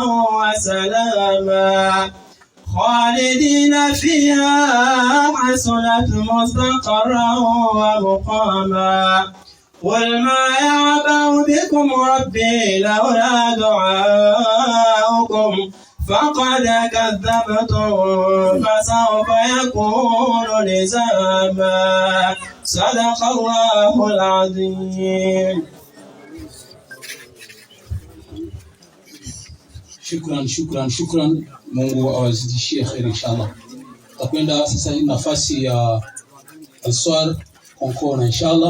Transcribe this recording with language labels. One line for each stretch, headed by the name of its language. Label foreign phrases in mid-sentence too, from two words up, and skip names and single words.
Arabic: وسلاما خالدين فيها حسنت مستقرا ومقاما قل ما يعبأ بكم ربي لولا دعاؤكم فقد كذبتم فسوف يكون لزاما صدق الله العظيم. Shukran.
Swahili: Mungu awazidishie kheri inshallah. Tutakwenda sasa nafasi ya Ansar Konkona inshallah.